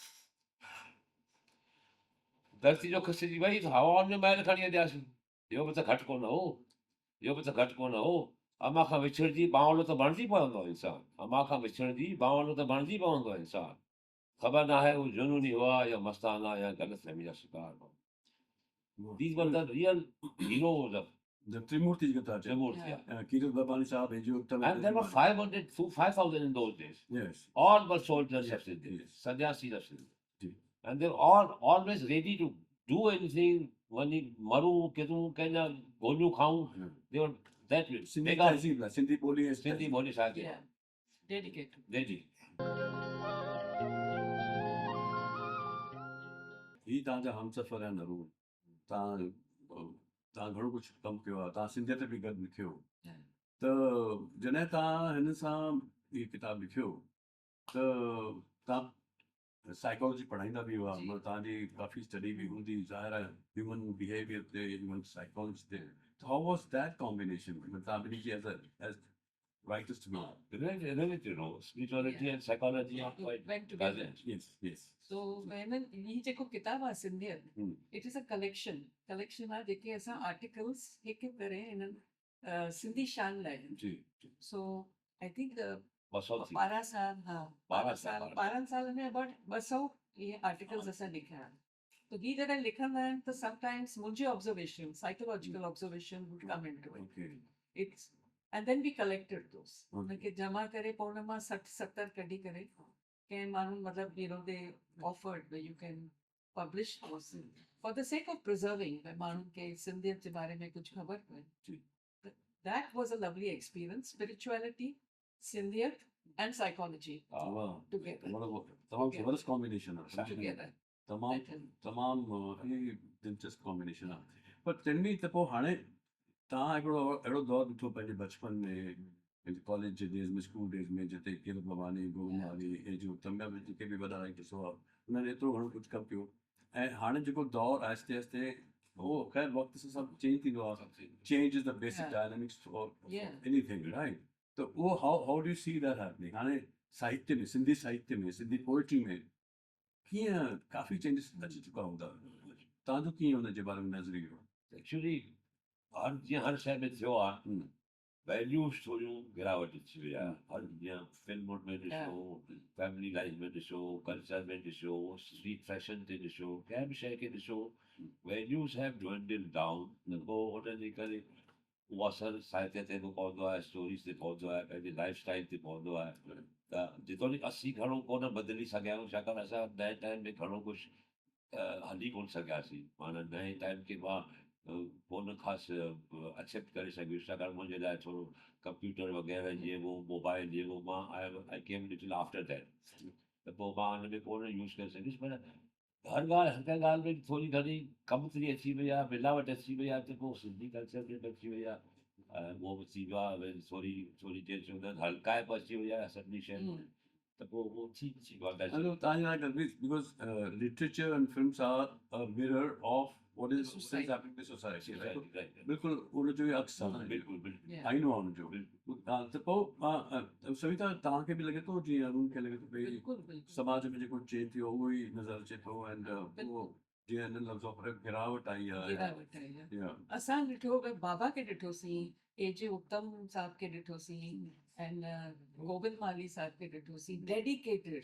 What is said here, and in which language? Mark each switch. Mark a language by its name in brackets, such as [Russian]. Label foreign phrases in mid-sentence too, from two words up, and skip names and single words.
[Sindhi] धरती जो खिसिजी वई त हवाउनि में महल खणी हलियासीं, इहो बि त घटि कोन हो, इहो बि त घटि कोन हो, अम्मा खां विछड़जी बावलो त बणिजी पवंदो आहे इंसानु, अम्मा खां विछड़जी बावलो त बणिजी पवंदो आहे इंसानु, ख़बर न आहे हू जुनूनी हुआ या मस्ताना या ग़लतफ़हमी जा शिकार हुआ। [English] These were the real heroes of The Trimurti Gata. Trimurti. Kirat Babani Sahab, A.J. Uttam. And there were 500 to 5,000 in those days. Yes. All were soldiers Yes, of Sindhi, yes. sannyasis of Sindhi. [Sindhi] जी। [English] And they were all always ready to do anything. [Sindhi] वञी मरूं किरूं कंहिंजा गोलियूं खाऊं, [English] they were that way. [Sindhi] Sindhi बेकार तहज़ीब लाइ, सिंधी ॿोली ऐं सिंधी तहज़ीब। ॿोली साहित्य [English] Yeah, dedicated. रेडी। [Sindhi] ही तव्हांजा हमसफ़र आहिनि अरुण, तव्हां घणो कुझु कमु कयो आहे, तव्हां सिंधियत बि गॾु लिखियो, [English] Yeah. [Sindhi] त जॾहिं तव्हां हिन सां हीउ किताबु लिखियो त तव्हां साइकोलॉजी पढ़ाईंदा बि हुआ, जी। मतलब तव्हांजी काफ़ी स्टडी बि हूंदी, ज़ाहिर आहे ह्यूमन बिहेवियर ते, ह्यूमन साइकोलॉजी ते, [English] how was that combination, [Sindhi] मतलब तव्हां ॿिन्ही खे [English] as writers to be? Related, you know, spirituality and psychology are quite Went together. cousins. Yes, yes. So when [Sindhi] ही जेको किताब आहे सिंधियत, Hmm. [English] it is a collection [Sindhi] आहे जेके असां आर्टिकल्स हिकु करे हिननि सिंधी शान लाइ, जी, [English] so I think [Sindhi] 200 थी। 12 साल, हाँ 12 साल, 12 साल में about 200 ये आर्टिकल्स असां लिखिया आहिनि, तो ही जॾहिं लिखंदा आहिनि त sometimes मुंहिंजी ऑब्जर्वेशन, [English] psychological observation would come into it. okay. It's and then we collected those. Okay. [Sindhi] उनखे जमा करे पोइ उन मां 60-70 कढी करे कंहिं माण्हुनि मतिलबु [English] they offered where you can publish those for the sake of preserving, [Sindhi] भई माण्हुनि खे सिंधियत जे बारे में कुझु ख़बर पए। जी। [English] That was a lovely experience. Spirituality, सिंधियत and psychology [Sindhi] वाह, [English] together. [Sindhi] तमामु ज़बरदस्त कॉम्बिनेशन आहे, [English] Together. [Sindhi] तमामु दिलचस्प कॉम्बिनेशन आहे, पर चङी त पोइ हाणे तव्हां हिकिड़ो अहिड़ो दौरु ॾिठो पंहिंजे बचपन में, कॉलेज जे डेज़ में, [English] school days [Sindhi] में, जिते किरत भवानी, गोविंद वाली, A.J. Uttam में जेके बि वॾा राइटर्स हुआ, उन्हनि एतिरो घणो कुझु कमु कयो, ऐं हाणे जेको दौरु आहिस्ते आहिस्ते उहो ख़ैर वक़्त सां सभु चेंज थींदो आहे, [English] change is the basic Yeah. dynamics of Yeah. anything, right? [Sindhi] त उहो [English] how do you see that happening [Sindhi] हाणे साहित्य में, सिंधी साहित्य में, सिंधी पोइट्री में कीअं काफ़ी चेंजिस अची चुका हूंदा, तव्हांजो कीअं हुनजे बारे में नज़रियो? एक्चुअली हर जीअं हर शइ में थियो आहे, वैल्यूज़ थोरियूं गिरावट अची वई आहे हर जीअं फिल्मुनि में [English] Yeah. [Sindhi] ॾिसो [English] family life [Sindhi] में ॾिसो कल्चर में ॾिसो [English] street fashion [Sindhi] ते ॾिसो कंहिं बि शइ खे ॾिसो [English] values have dwindled down [Sindhi] त पोइ उन जे करे उहो असरु साहित्य ते बि पवंदो आहे स्टोरीज़ ते पवंदो आहे पंहिंजे [English] life style [Sindhi] ते पवंदो आहे त जेतोणीकि असीं घणो कोन बदिली सघिया आहियूं छाकाणि असां नए टाइम में घणो कुझु हली कोन सघियासीं माना नए टाइम खे मां कोन ख़ासि एक्सेप्ट करे सघियुसि छाकाणि मुंहिंजे लाइ थोरो कंप्यूटर वग़ैरह जीअं उहो मोबाइल जीअं उहो मां [English] I came little after that [Sindhi] त पोइ मां हुन में कोन यूज़ करे सघियुसि पर हर ॻाल्हि हर कंहिं ॻाल्हि में थोरी घणी कमतरी अची वई आहे मिलावट अची वई आहे त पोइ सिंधी कल्चर में बि अची वई आहे उहो बि थी वियो आहे वरी थोरी थोरी देरि चवंदा आहिनि हल्काइप अची वई आहे सभिनी शयुनि में त पोइ उहो थी वियो आहे [English] I know Tanya, I agree because literature and films are a mirror of what is Society. happening in society, right? Right, right. [Sindhi] बिल्कुल उन जो ई अक्स आहे बिल्कुलु बिल्कुलु [English] Yeah. I know [Sindhi] उन जो त पोइ सविता तव्हांखे बि लॻे थो जीअं अरुण खे लॻे थो भई बिल्कुलु बिल्कुलु समाज में जेको चेंज थियो उहो ई नज़र अचे थो एंड उहो जीअं हिन लफ़्ज़ो पर गिरावट आई आहे गिरावट आई आहे [English] Yeah. [Sindhi] असां ॾिठो भई बाबा खे ॾिठोसीं एजे उत्तम साहब खे ॾिठोसीं एंड गोविंद माली साहब खे ॾिठोसीं डेडिकेटेड